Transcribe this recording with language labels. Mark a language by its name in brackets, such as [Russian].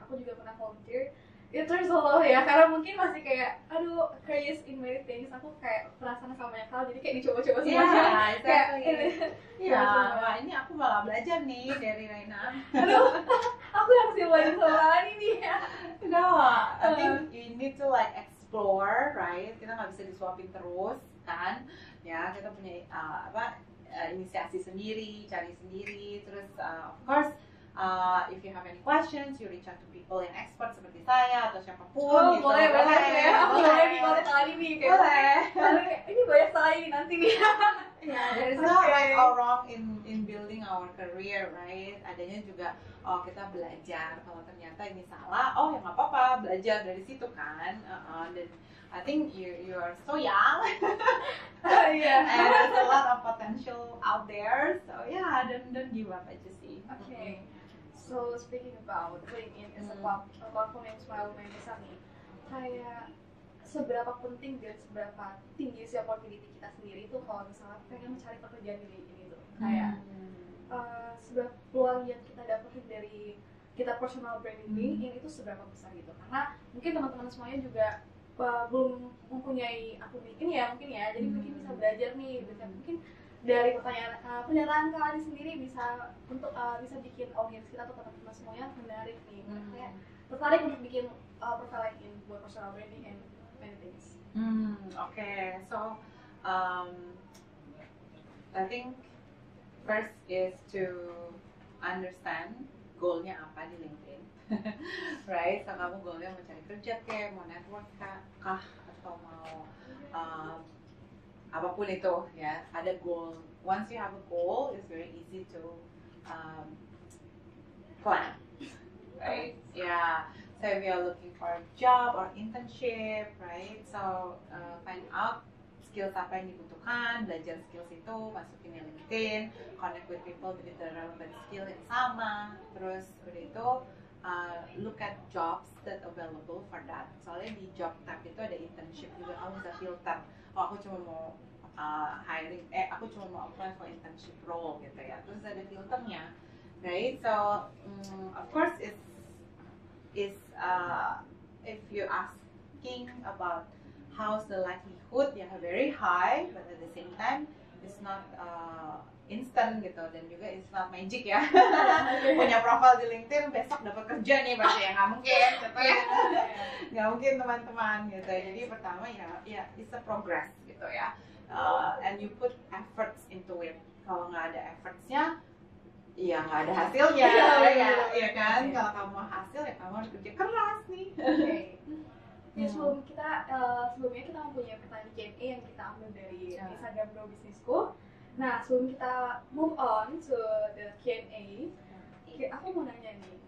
[Indonesian] Aku juga pernah volunteer. [English] It turns out [Indonesian] ya, karena mungkin masih kayak, aduh, [English] curious in many things. [Indonesian] Aku kayak penasaran sama banyak hal, jadi kayak dicoba-coba semuanya. Iya, Kayak, iya. Wah, ini aku malah belajar nih dari Raina. aduh, aku yang sih belajar sama ini nih. [English] No, I think you need to like explore, right? [Indonesian] Kita nggak bisa disuapin terus, kan? Ya, kita punya inisiasi sendiri, cari sendiri. [English] Terus, of course, if you have any questions, you reach out to people [Indonesian] yang expert seperti saya atau siapapun. Oh, gitu. boleh ya. Aku boleh nih konten kali nih. Boleh. Ini banyak sekali nanti nih. [English] Yeah, there is no right or wrong in building our career, right? [Indonesian] Adanya juga, oh kita belajar. Kalau ternyata ini salah, oh ya nggak apa-apa, belajar dari situ kan. [English] Dan I think you are so young, [Indonesian] Iya. [English] and there's a lot of potential out there. So yeah, don't give up [Indonesian] aja sih. Okay. [English] So speaking about LinkedIn as a platform [Indonesian] yang lumayan besar nih, kayak seberapa penting dan seberapa tinggi sih opportunity kita sendiri itu kalau misalnya pengen mencari pekerjaan di LinkedIn itu, kayak seberapa peluang yang kita dapetin dari kita personal branding LinkedIn itu seberapa besar gitu, karena mungkin teman-teman semuanya juga belum mempunyai akun LinkedIn ya mungkin ya, jadi mungkin bisa belajar nih, bisa mungkin dari pernyataan kalian sendiri bisa untuk bisa bikin audiens kita atau teman-teman semuanya menarik nih, kayak tertarik untuk bikin profile LinkedIn buat personal branding [English] and many things. Okay, so I think first is to understand [Indonesian] goalnya apa di [English] LinkedIn, right? [Indonesian] So kamu goalnya mau cari kerja kayak, mau network kah, atau mau apapun itu ya, ada goal. [English] Once you have a goal, it's very easy to plan, right? Yeah. So if you are looking for a job or internship, right? So find out skills [Indonesian] apa yang dibutuhkan, belajar skills itu, masukin di LinkedIn, [English] connect with people with the relevant skill [Indonesian] yang sama. Terus udah itu [English] look at jobs that available for that. [Indonesian] Soalnya di job tab itu ada internship juga, kamu bisa filter. Oh aku cuma mau aku cuma mau [English] apply for internship role [Indonesian] gitu ya. Terus ada filternya, right? [English] So of course it's if you're asking about how's the likelihood, ya very high, but at the same time it's not instant [Indonesian] gitu, dan juga [English] it's not magic ya. [Indonesian] Punya profile di LinkedIn besok dapat kerja nih berarti ya nggak mungkin gitu ya. Nggak mungkin teman-teman gitu. Jadi pertama ya [English] it's a progress [Indonesian] gitu ya, [English] and you put efforts into it. [Indonesian] Kalau nggak ada effortsnya, ya nggak ada hasilnya, ya kan? Kalau kamu mau hasil ya kamu harus kerja keras nih. Ya sebelumnya kita mempunyai pertanyaan Q&A yang kita ambil dari Instagram Grow Businessku. Nah sebelum kita [English] move on to the Q&A, [Indonesian] aku mau nanya nih.